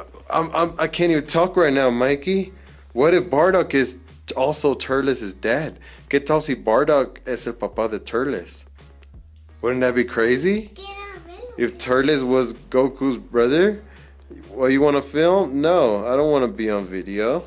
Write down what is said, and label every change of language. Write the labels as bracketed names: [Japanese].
[English] I can't even talk right now, Mikey. What if Bardock is also Turles' dad? [Spanish] ¿Qué tal si Bardock es el papá de Turles? [English] Wouldn't that be crazy? If Turles was Goku's brother? Well, you want to film? No, I don't want to be on video.